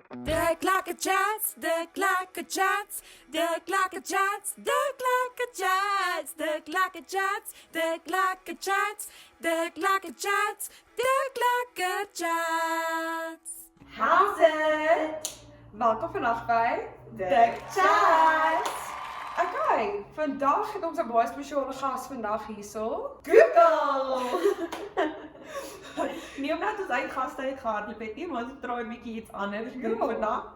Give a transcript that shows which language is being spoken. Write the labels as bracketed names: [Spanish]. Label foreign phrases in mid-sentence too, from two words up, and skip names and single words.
[Afrikaans] De klakkerchats, de klakkerchats, de klakkerchats, de klakkerchats, de klakkerchats, de klakkerchats, de klakkerchats, de klakkerchats. [English] How's it? [Afrikaans] Welkom vandag by The Chats. Okay, vandag het ons 'n baie spesiale gas vandag hierso. Google! Nie omdat ons uitgaste het gehardloop het nie, maar ons probeer 'n bietjie iets anders doen Ja. vandag.